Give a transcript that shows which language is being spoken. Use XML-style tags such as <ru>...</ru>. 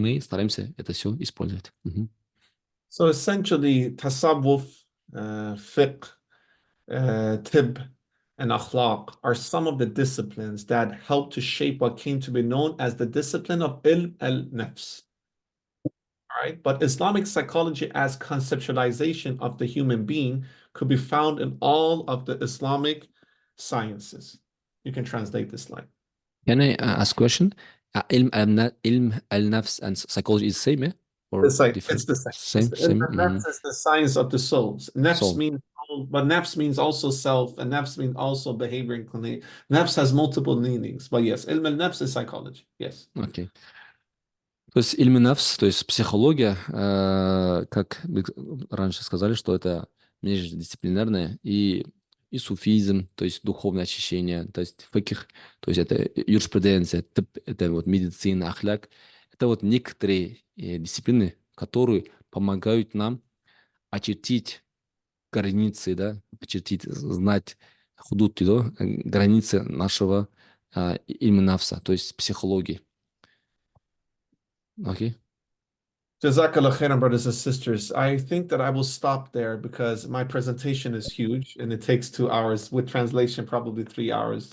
<ru>И мы стараемся это все использовать.</ru> <en>So essentially, tasawwuf, fiqh, tib, and akhlaq are some of the disciplines that help to shape what came to be known as the discipline of ilm al-nafs. Right? But Islamic psychology as conceptualization of the human being could be found in all of the Islamic sciences. You can translate this line. Can I ask a question? Ilm al-nafs and psychology is the same, yeah? Or It's different? the same. Same. Nafs is the science of the souls. Nafs Soul. means soul, but nafs means also self, and nafs means also behavior inclination. Nafs has multiple meanings, but yes, ilm al-nafs is psychology. Yes. Okay.</en> <ru>То есть ильм нафс, то есть психология, как вы раньше сказали, что это междисциплинарное, и суфизм, то есть духовное очищение, то есть фикх, то есть это юриспруденция, это вот медицина, ахляк. Это вот некоторые дисциплины, которые помогают нам очертить границы, да, знать худуд, границы нашего ильм нафса, то есть психологии.</ru> <en>Okay. Jazakallah khairan, brothers and sisters. I think that I will stop there because my presentation is huge and it takes 2 hours, with translation, probably 3 hours.</en>